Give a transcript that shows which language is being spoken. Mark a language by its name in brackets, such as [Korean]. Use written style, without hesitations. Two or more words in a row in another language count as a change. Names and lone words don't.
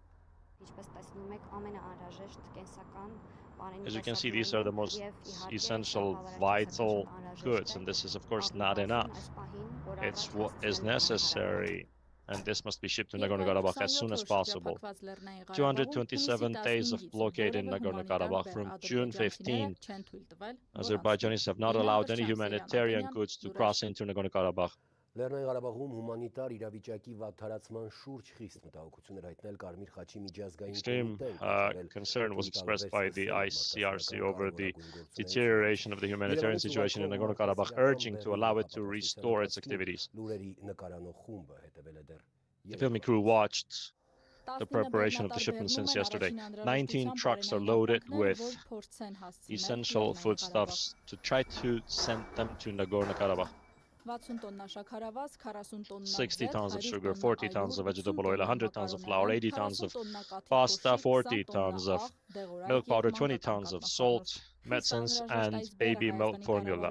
[English] As you can see, these are the most essential, vital goods, and this is of course not enough. It's what is necessary and this must be shipped to Nagorno-Karabakh as soon as possible. 227 days of blockade in Nagorno-Karabakh from June 15. Azerbaijanis have not allowed any humanitarian goods to cross into Nagorno-Karabakh. [Armenian] Լեռնային Ղարաբաղում հումանիտար իրավիճակի վատթարացման շուրջ խիստ մտահոգություն էր հայտնել Կարմիր խաչի միջազգային [English] Extreme concern was expressed by the ICRC over the deterioration of the humanitarian situation in Nagorno-Karabakh, urging to allow it to restore its activities. [Armenian] Լուրերի նկարանող խումբը հետևել է դեռ [English] The filming crew watched the preparation of the shipment since yesterday. 19 trucks are loaded with essential foodstuffs to try to send them to Nagorno-Karabakh. 60 tons of sugar, 40 tons of vegetable oil, 100 tons of flour, 80 tons of pasta, 40 tons of milk powder, 20 tons of salt, medicines, and baby milk formula.